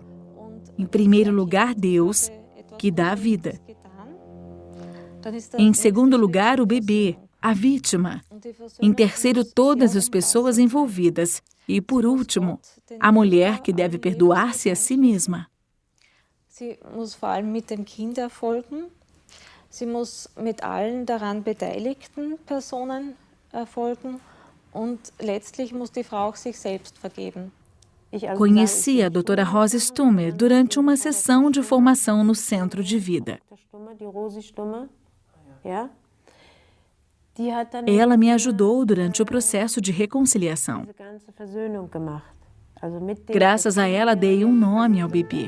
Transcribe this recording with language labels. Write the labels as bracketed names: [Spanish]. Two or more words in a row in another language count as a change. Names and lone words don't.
[Portuguese] Em primeiro lugar, Deus, que dá a vida. Em segundo lugar, o bebê, a vítima. Em terceiro, todas as pessoas envolvidas. E, por último, a mulher que deve perdoar-se a si mesma. [German] Sie muss vor allem mit dem Kind erfolgen. Sie muss mit allen daran beteiligten Personen erfolgen. Und letztlich muss die Frau auch sich selbst vergeben. [Portuguese] Conheci a doutora Rose Stummer durante uma sessão de formação no Centro de Vida. Ela me ajudou durante o processo de reconciliação. Graças a ela, dei um nome ao bebê.